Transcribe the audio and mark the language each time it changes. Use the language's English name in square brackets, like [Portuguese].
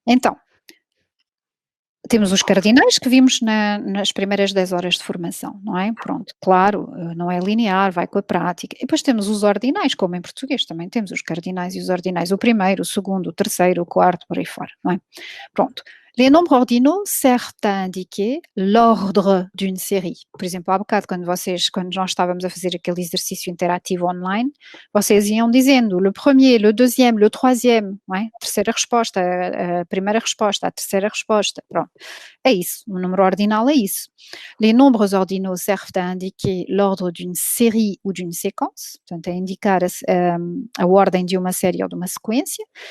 [Portuguese] Então, temos os cardinais que vimos nas primeiras 10 horas de formação, não é? Pronto, claro, não é linear, vai com a prática. E depois temos os ordinais, como em português também temos os cardinais e os ordinais, o primeiro, o segundo, o terceiro, o quarto, por aí fora, não é? Pronto. [French] Les nombres ordinaux servent à indiquer l'ordre d'une série. [Portuguese] Por exemplo, há bocado, quando nós estávamos a fazer aquele exercício interativo online, vocês iam dizendo [French] le premier, le deuxième, le troisième, [Portuguese] não é? Terceira resposta, a primeira resposta, a terceira resposta, pronto. É isso, o número ordinal é isso. [French] Les nombres ordinaux servent à indiquer l'ordre d'une série ou d'une séquence, [Portuguese] portanto, a indicar a ordem de uma série ou de uma sequência.